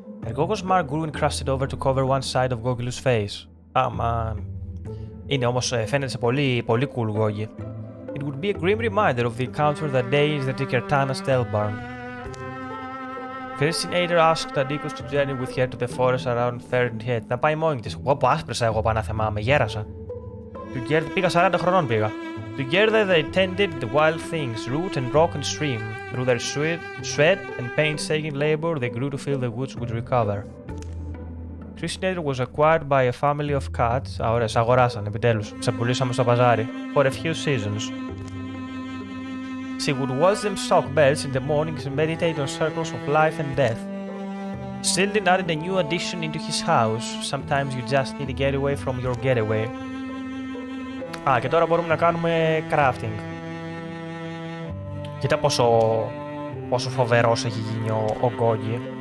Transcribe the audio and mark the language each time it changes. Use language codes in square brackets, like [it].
[en] The Gorgon's mark grew and crusted over to cover one side of Gogulus face. Man. [el] Είναι όμως, φαίνεται σε πολύ cool Gogi. [en] It would be a grim reminder of the encounter that day in the Tikertana Stelbarn. Christinator asked Adikos to journey with her to the forest around Third. [el] Να πάει μόνη της. Εγώ που άσπρεσα, εγώ πάνω θυμάμαι, γέρασα. Πήγα 40 χρονών πήγα. [en] Together they tended the wild things, root and rock and stream. Through their sweat and painstaking labor, they grew to feel the woods would recover. Christinator was acquired by a family of cats. [el] Ωραία, σε αγοράσαν επιτέλους. Σε πουλήσαμε στο παζάρι. [en] For a few seasons. She would watch them stock bells in the mornings and meditate on circles of life and death. Sildin added a new addition into his house. Sometimes you just need to get away from your getaway. [el] Και τώρα μπορούμε να κάνουμε crafting. Κοίτα πόσο φοβερός έχει γίνει ο Gogi.